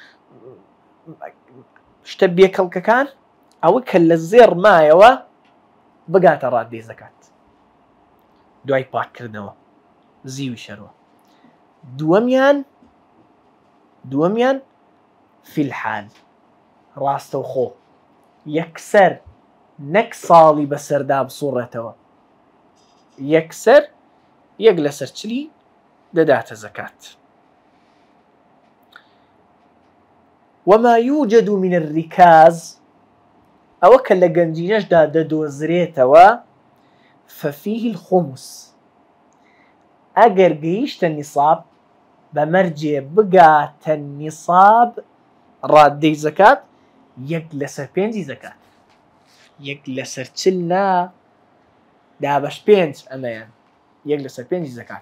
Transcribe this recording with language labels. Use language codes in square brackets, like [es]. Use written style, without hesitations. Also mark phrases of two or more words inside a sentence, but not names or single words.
[ckb] شتە بێکەڵکەکان ئەوە کە لە زێڕ مایەوە بگاتە ڕادەی زەکات دوای پاککردنەوە زیوی شەرەوە دووەمیان [ar] فی الحال [ckb] ڕاستەوخۆ یەکسەر نەک ساڵی بەسەردا بسوڕێتەوە یەکسەر یەک لەسەر چلی دەداتە زەکات. [ar] وما يوجد من الركاز [ckb] ئەوە کە لە گەنجینەشدا دەدۆزرێتەوە [ar] ففيه الخمس [ckb] ئەگەر گەیشتە نیساب بەمەرجێ بگاتە نیساب ڕادەی زەکات 1/5 زەکات 1/40 نا دابەش 5 ئەمەیان 1/5 زەکات.